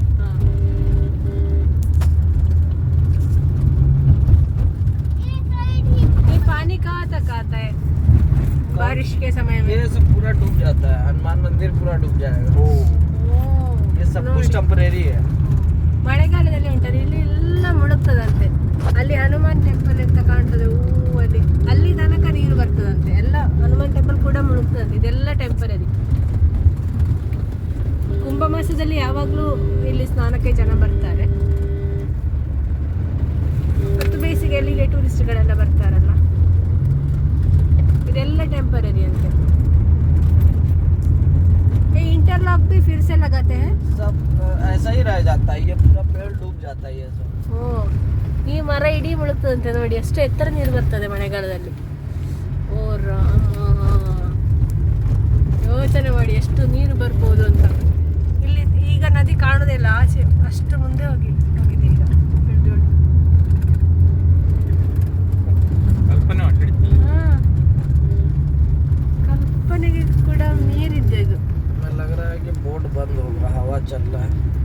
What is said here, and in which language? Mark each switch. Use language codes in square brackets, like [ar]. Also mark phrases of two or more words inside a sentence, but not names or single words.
[hi] हां ये पानी कहाँ तक आता है बारिश के समय में? ये सब पूरा डूब जाता है, हनुमान मंदिर पूरा डूब जाएगा। ये सब कुछ टेम्परेरी है। [kn] ಮಳೆಗಾಲದಲ್ಲಿ ಉಂಟಲ್ಲ ಇಲ್ಲಿ ಎಲ್ಲ ಮುಳುಗ್ತದಂತೆ. ಅಲ್ಲಿ ಹನುಮಾನ್ ಟೆಂಪಲ್ ಅಂತ ಕಾಣ್ತದೆ ಅಲ್ಲಿ ತನಕ ನೀರು ಬರ್ತದಂತೆ. ಎಲ್ಲ ಹನುಮಾನ್ ಟೆಂಪಲ್ ಕೂಡ ಮುಳುಗ್ತದಂತೆ. ಇದೆಲ್ಲ ಟೆಂಪರರಿ. ಕುಂಭ ಮಾಸದಲ್ಲಿ ಯಾವಾಗಲೂ ಇಲ್ಲಿ ಸ್ನಾನಕ್ಕೆ ಜನ ಬರ್ತಾರೆ. ಮತ್ತು ಬೇಸಿಗೆಯಲ್ಲಿ ಟೂರಿಸ್ಟ್ಗಳೆಲ್ಲ ಬರ್ತಾರಲ್ಲ, ಇದೆಲ್ಲ ಟೆಂಪರರಿ ಅಂತೆ. [hi] इंटरलॉक भी फिर से लगाते हैं? सब ऐसा ही रह जाता है, ये पूरा पेड़ डूब जाता है ये सब। [kn] ಈ ಮರ ಇಡೀ ಮುಳುಗ್ತದಂತೆ ನೋಡಿ, ಎಷ್ಟು ಎತ್ತರ ನೀರು ಬರ್ತದೆ ಮಳೆಗಾಲದಲ್ಲಿ. ಓ ರಾಮ, ಯೋಚನೆ ಮಾಡಿ ಎಷ್ಟು ನೀರು ಬರ್ಬೋದು ಅಂತ. ಇಲ್ಲಿ ಈಗ ನದಿ ಕಾಣೋದೇ ಇಲ್ಲ, ಆಚೆ ಅಷ್ಟು ಮುಂದೆ ಹೋಗಿದೆ ಈಗ. ಕಲ್ಪನೆಗೆ ಕೂಡ ನೀರಿದೆ ಇದು. [hi] लग रहा है कि बोट बंद होगा, हवा चल रहा है।